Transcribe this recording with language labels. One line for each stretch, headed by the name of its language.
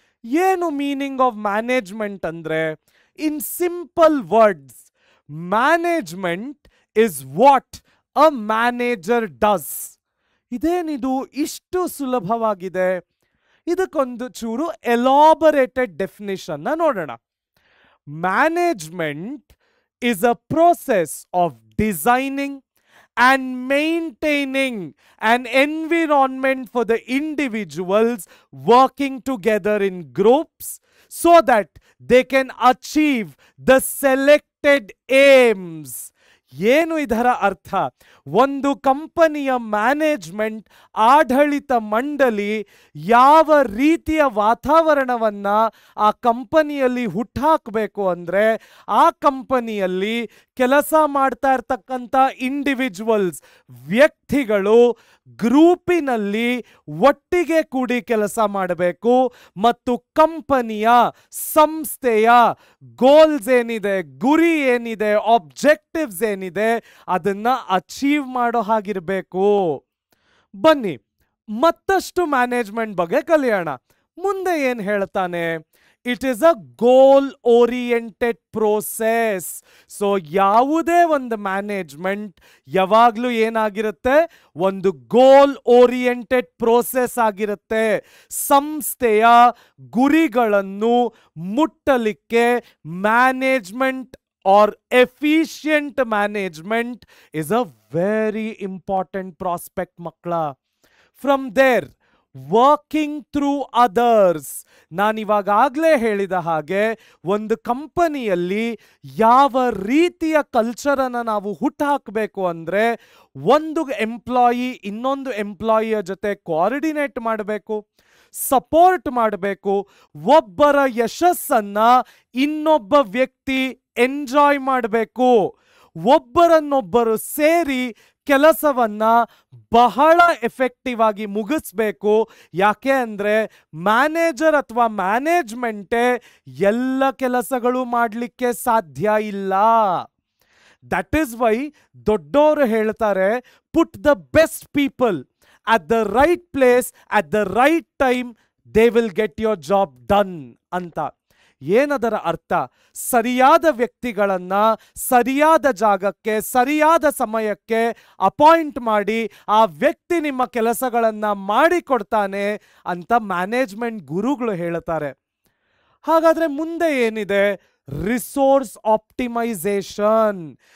Kannada: ಏನು
English: meaning of management
Kannada: ಅಂದ್ರೆ?
English: In simple words, management is what a manager does.
Kannada: ಇದೇನಿದು ಇಷ್ಟು ಸುಲಭವಾಗಿದೆ? ಇದಕ್ಕೊಂದು ಚೂರು ಎಲಾಬರೇಟೆಡ್ ಡೆಫಿನಿಷನ್ ನೋಡೋಣ.
English: Management is a process of designing and maintaining an environment for the individuals working together in groups so that they can achieve the selected aims.
Kannada: ಏನು ಇದರ ಅರ್ಥ? ಒಂದು ಕಂಪನಿಯ ಮ್ಯಾನೇಜ್ಮೆಂಟ್, ಆಡಳಿತ ಮಂಡಳಿ ಯಾವ ರೀತಿಯ ವಾತಾವರಣವನ್ನ ಆ ಕಂಪನಿಯಲ್ಲಿ ಹುಟ್ಟಾಕಬೇಕು ಅಂದ್ರೆ ಆ ಕಂಪನಿಯಲ್ಲಿ ಕೆಲಸ ಮಾಡ್ತಾ ಇರ್ತಕ್ಕಂಥ ಇಂಡಿವಿಜುವಲ್ಸ್, ವ್ಯಕ್ತಿಗಳು ಗ್ರೂಪಿನಲ್ಲಿ ಒಟ್ಟಿಗೆ ಕೂಡಿ ಕೆಲಸ ಮಾಡಬೇಕು ಮತ್ತು ಕಂಪನಿಯ, ಸಂಸ್ಥೆಯ ಗೋಲ್ಸ್ ಏನಿದೆ, ಗುರಿ ಏನಿದೆ, ಆಬ್ಜೆಕ್ಟಿವ್ಸ್ ಏನಿದೆ ಅದನ್ನ ಅಚೀವ್ ಮಾಡೋ ಹಾಗಿರ್ಬೇಕು. ಬನ್ನಿ ಮತ್ತಷ್ಟು ಮ್ಯಾನೇಜ್ಮೆಂಟ್ ಬಗ್ಗೆ ಕಲಿಯೋಣ. ಮುಂದೆ ಏನ್ ಹೇಳ್ತಾನೆ?
English: It is a goal oriented process.
Kannada: So ಯಾವುದೇ ಒಂದು ಮ್ಯಾನೇಜ್ಮೆಂಟ್ ಯಾವಾಗ್ಲೂ ಏನಾಗಿರುತ್ತೆ? ಒಂದು ಗೋಲ್ ಓರಿಯೆಂಟೆಡ್ ಪ್ರೋಸೆಸ್ ಆಗಿರುತ್ತೆ. ಸಂಸ್ಥೆಯ ಗುರಿಗಳನ್ನು ಮುಟ್ಟಲಿಕ್ಕೆ
English: Management or efficient management is a very important prospect makla. From there, working through others.
Kannada: ನಾನಿವಾಗಲೇ ಹೇಳಿದ ಹಾಗೆ ಒಂದು ಕಂಪನಿಯಲ್ಲಿ ಯಾವ ರೀತಿಯ ಕಲ್ಚರನ್ನು ನಾವು ಹುಟ್ಟುಹಾಕಬೇಕು ಅಂದರೆ ಒಂದು ಎಂಪ್ಲಾಯಿ ಇನ್ನೊಂದು ಎಂಪ್ಲಾಯಿಯ ಜೊತೆ ಕೋಆರ್ಡಿನೇಟ್ ಮಾಡಬೇಕು, ಸಪೋರ್ಟ್ ಮಾಡಬೇಕು, ಒಬ್ಬರ ಯಶಸ್ಸನ್ನ ಇನ್ನೊಬ್ಬ ವ್ಯಕ್ತಿ ಎಂಜಾಯ್ ಮಾಡಬೇಕು, ಒಬ್ಬರನ್ನೊಬ್ಬರು ಸೇರಿ ಕೆಲಸವನ್ನ ಬಹಳ ಎಫೆಕ್ಟಿವ್ ಆಗಿ ಮುಗಿಸ್ಬೇಕು. ಯಾಕೆ ಅಂದರೆ ಮ್ಯಾನೇಜರ್ ಅಥವಾ ಮ್ಯಾನೇಜ್ಮೆಂಟೇ ಎಲ್ಲ ಕೆಲಸಗಳು ಮಾಡಲಿಕ್ಕೆ ಸಾಧ್ಯ ಇಲ್ಲ.
English: that is why
Kannada: ದೊಡ್ಡವರು ಹೇಳ್ತಾರೆ,
English: put the best people at the right place at the right time, they will get your job done
Kannada: ಅಂತ. ಏನದರ ಅರ್ಥ? ಸರಿಯಾದ ವ್ಯಕ್ತಿಗಳನ್ನ ಸರಿಯಾದ ಜಾಗಕ್ಕೆ ಸರಿಯಾದ ಸಮಯಕ್ಕೆ ಅಪಾಯಿಂಟ್ ಮಾಡಿ ಆ ವ್ಯಕ್ತಿ ನಿಮ್ಮ ಕೆಲಸಗಳನ್ನ ಮಾಡಿಕೊಡ್ತಾನೆ ಅಂತ ಮ್ಯಾನೇಜ್ಮೆಂಟ್ ಗುರುಗಳು ಹೇಳ್ತಾರೆ. ಹಾಗಾದ್ರೆ ಮುಂದೆ ಏನಿದೆ? Resource optimisation.